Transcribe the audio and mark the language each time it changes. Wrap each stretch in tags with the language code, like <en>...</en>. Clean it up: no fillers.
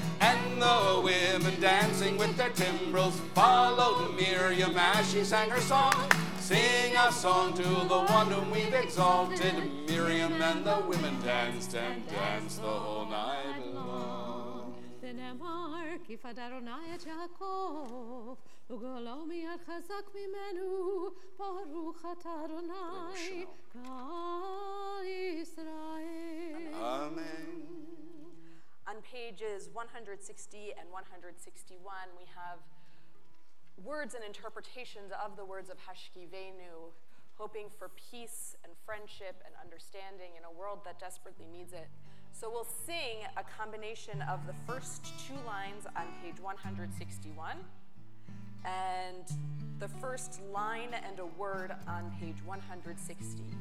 <en>And the women dancing with their timbrels followed Miriam as she sang her song. Sing a song to the one whom we've exalted. Miriam and the women danced and danced the whole night long.</en> <he>ונאמר כי פד אדוני את יעקב וגואלו מיד חזק ממנו ברוך אתה אדוני כל ישראל.</he> <en>Amen. On pages 160 and 161, we have words and interpretations of the words of Hashkivenu, hoping for peace and friendship and understanding in a world that desperately needs it. So we'll sing a combination of the first two lines on page 161 and the first line and a word on page 160.</en>